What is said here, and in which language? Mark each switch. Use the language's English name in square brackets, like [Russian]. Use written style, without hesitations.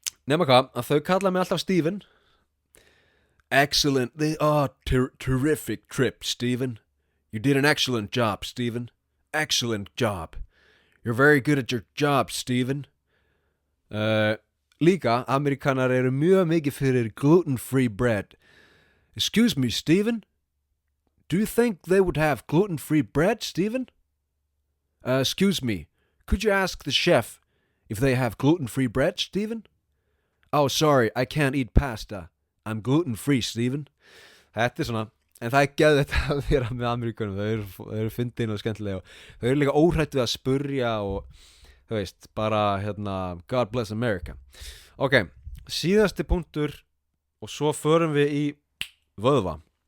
[Icelandic] nema hvað að þau kalla mig alltaf [English] Steven excellent terrific trip Steven you did an excellent job Steven excellent job you're very good at your job Steven [Icelandic] líka Ameríkanar eru mjög mikið fyrir [English] gluten-free bread excuse me Steven do you think they would have gluten-free bread Steven excuse me, could you ask the chef if they have gluten-free bread, Steven? Oh, sorry, I can't eat pasta. I'm gluten-free, Steven. [Icelandic] Þetta er svona, en það er geðveikt að vera með Ameríkunum. Þau eru fyndin og skemmtilega og þau eru líka óhrætt við að spurja og, þú veist, bara, [English] God bless America. [Icelandic] Ok, síðasti punktur og svo förum við í vöðva.